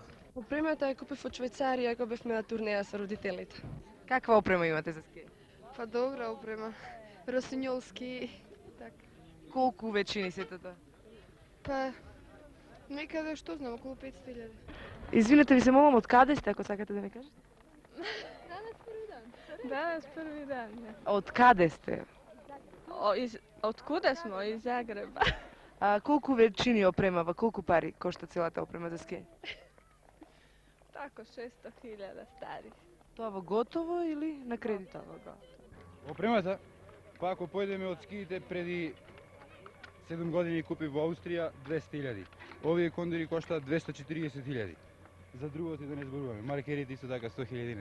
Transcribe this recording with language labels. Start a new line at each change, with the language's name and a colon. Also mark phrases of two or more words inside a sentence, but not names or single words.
Macedonian: Опремата ја купив од Швајцарија кога бевме на турнеја со родителите. Каква опрема имате за скијање? Па добра опрема. Росинјолски, така. Колку вечини сите тоа? Па некаде што знам, околу 500.000. Извинете, ви се молам, од каде сте, ако сакате да ми кажете?
Croatian: Danas prvi dan.
Macedonian: Од каде сте?
Croatian: Od kuda smo? Iz Zagreba.
Macedonian: А колку вечини опремава, колку пари кошта целата опрема за скијање?
Croatian: Tako 600.000 starih.
Macedonian: Тоа во готово или на кредит? Опремата, па ако појдеме од скиите преди 7 години купив во Аустрија 200.000. Овие кондори коштаат 240.000. За другото и да не зборуваме. Маркерите исто така 100.000.